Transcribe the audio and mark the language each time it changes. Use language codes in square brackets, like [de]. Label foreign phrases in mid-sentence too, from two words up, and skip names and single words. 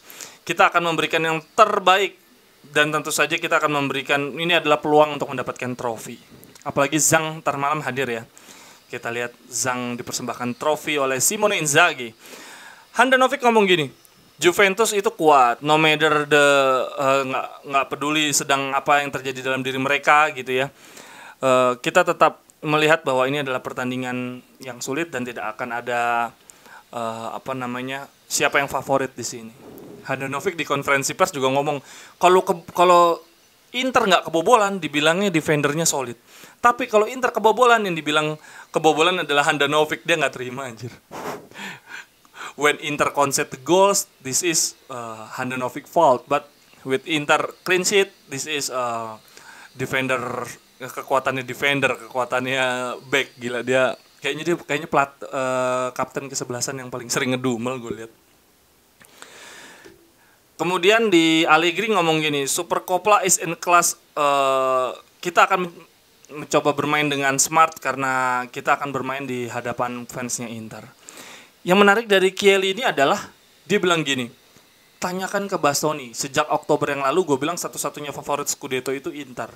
[id] Kita akan memberikan yang terbaik dan tentu saja kita akan memberikan, ini adalah peluang untuk mendapatkan trofi. Apalagi Zhang ntar malam hadir ya. Kita lihat Zhang dipersembahkan trofi oleh Simone Inzaghi. Handanovic ngomong gini, Juventus itu kuat, [en] no matter [id] nggak peduli sedang apa yang terjadi dalam diri mereka gitu ya. Kita tetap melihat bahwa ini adalah pertandingan yang sulit dan tidak akan ada siapa yang favorit di sini. Handanovic di konferensi pers juga ngomong kalau Inter nggak kebobolan dibilangnya defendernya solid. Tapi kalau Inter kebobolan, yang dibilang kebobolan adalah Handanovic, dia nggak terima anjir. [en] When Inter concede the goals, this is Handanovic fault. But with Inter clean sheet, this is defender, [id] kekuatannya back. Gila dia kayaknya kapten kesebelasan yang paling sering ngedumel gue lihat. Kemudian di Allegri ngomong gini, [en] Supercoppa is in class, [id] kita akan mencoba bermain dengan smart karena kita akan bermain di hadapan fansnya Inter. Yang menarik dari Chiellini ini adalah dia bilang gini, tanyakan ke Bastoni, sejak Oktober yang lalu gue bilang satu-satunya favorit Scudetto itu Inter.